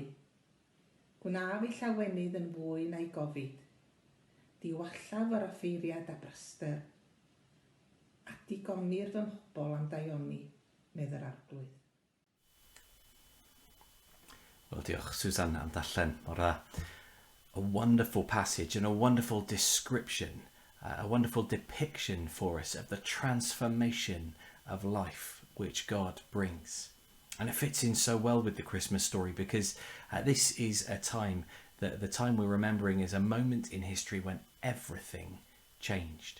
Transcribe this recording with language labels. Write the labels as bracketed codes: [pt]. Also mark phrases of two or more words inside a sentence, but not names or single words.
[cy] Gwnaf ei llawenydd yn fwy na'i gofid. Diwallaf yr offeiriad a braster, a digonir fy mhobol am daioni, nedd yr arglwydd. Wel, diolch Susan am ddarllen mor dda. [en] A wonderful passage and a wonderful description, a wonderful depiction for us of the transformation of life which God brings. And it fits in so well with the Christmas story because this is a time, the time we're remembering is a moment in history when everything changed.